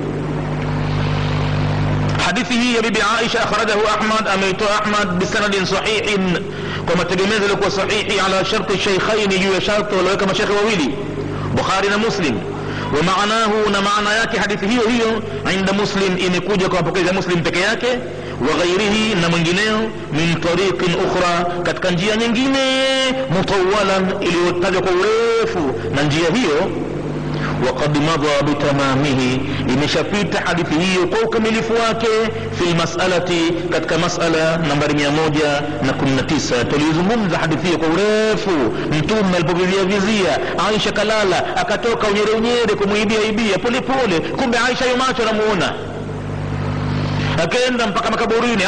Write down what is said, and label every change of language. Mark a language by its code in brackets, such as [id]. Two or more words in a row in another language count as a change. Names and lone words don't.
[sw] Hadithi hii ya bibi Aisha akhrajahu Ahmad, ameitoa Ahmad [ar] بسند صحيح, [sw] kwa mategemezo yalikuwa sahihi, [ar] على شرط الشيخين, [sw] juu ya sharti walioweka mashaikh wawili, Bukhari na Muslim. [ar] ومعناه, [sw] na maana yake hadithi hiyo hiyo, inda Muslim, imekuja kwa mapokezi ya Muslim peke yake, [ar] وغيره, [sw] na mwingineo, [ar] من طريق أخرى, [sw] katika njia nyingine, mutawalan, iliyotajwa kwa urefu, na njia hiyo [ar] وقد مضى بتمامه, [sw] imeshapita hadithi hiyo kwa ukamilifu wake, [ar] في مسألة, [sw] katika mas'ala nambari 119. Tulizungumza hadithi hiyo kwa urefu. Mtume alipovizia Aisha kalala, akatoka unyere kumuibia pole pole, kumbe Aisha yumacho anamuona, akaenda mpaka makaburini.